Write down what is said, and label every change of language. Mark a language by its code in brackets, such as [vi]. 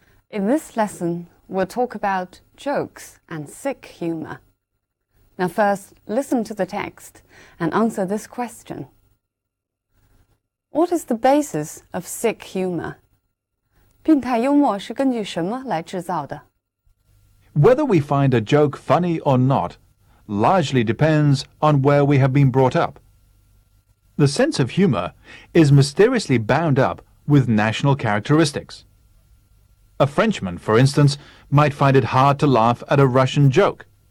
[en] In this lesson, we'll talk about jokes and sick humor. Now first, listen to the text and answer this question. What is the basis of sick humor? [zh] 病态幽默是根据什么来制造的？ [en] Whether we find a joke funny or not largely depends on where we have been brought up. The sense of humor is mysteriously bound up with national characteristics. A Frenchman, for instance, might find it hard to laugh at a Russian joke.